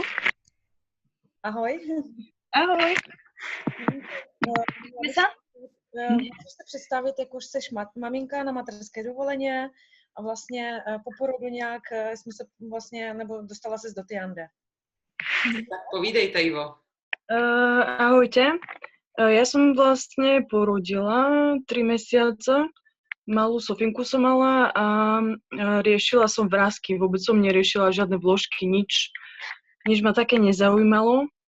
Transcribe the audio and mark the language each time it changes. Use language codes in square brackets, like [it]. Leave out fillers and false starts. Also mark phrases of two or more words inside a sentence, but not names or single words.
[cs] Ahoj. Ahoj. Můžeš se představit, jak už jsi maminka na mateřské dovoleně a vlastně po porodu nějak jsme se vlastně, nebo dostala ses do Tiandé. Tak povídejte, Ivo. [sk] Ahojte. Ja som vlastne porodila 3 mesiace. Malú Sofinku som mala a riešila som vrásky. Vôbec som neriešila žiadne vložky, nič ma také nezaujímalo.